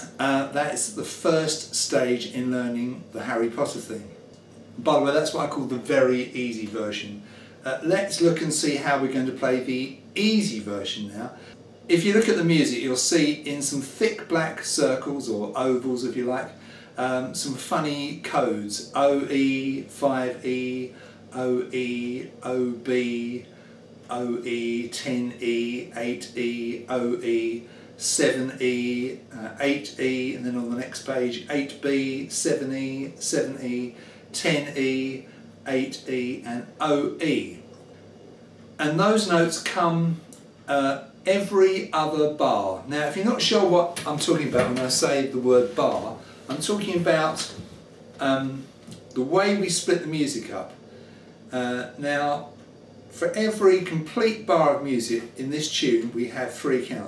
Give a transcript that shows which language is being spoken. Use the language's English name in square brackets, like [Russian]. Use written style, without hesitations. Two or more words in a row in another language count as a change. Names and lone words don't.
[English] That's the first stage in learning the Harry Potter theme. By the way, that's what I call the very easy version. Let's look and see how we're going to play the easy version now. If you look at the music, you'll see in some thick black circles, or ovals if you like, some funny codes: OE, 5E, OE, OB, OE, 10E, 8E, OE, 7E, 8E, and then on the next page 8B, 7E, 7E, 10E, 8E and OE. And those notes come every other bar. Now if you're not sure what I'm talking about when I say the word bar, I'm talking about the way we split the music up. Now for every complete bar of music in this tune we have 3 counts.